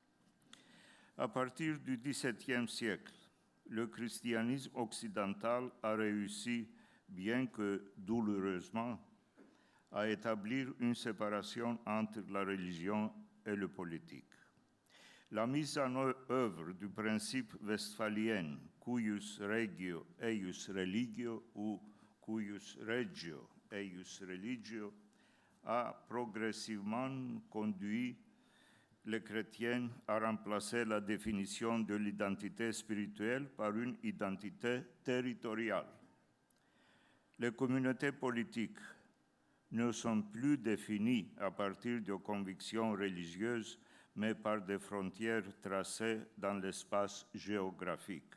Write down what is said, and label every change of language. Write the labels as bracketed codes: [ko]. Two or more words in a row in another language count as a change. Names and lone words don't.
[fr] À partir du XVIIe siècle, le christianisme occidental a réussi, bien que douloureusement, à établir une séparation entre la religion et le politique. La mise en œuvre du principe westphalien [la] cuius regio eius religio [fr] ou [la] cuius regio eius religio [fr] a progressivement conduit les chrétiens à remplacer la définition de l'identité spirituelle par une identité territoriale. Les communautés politiques ne sont plus définies à partir de convictions religieuses, mais par des frontières tracées dans l'espace géographique.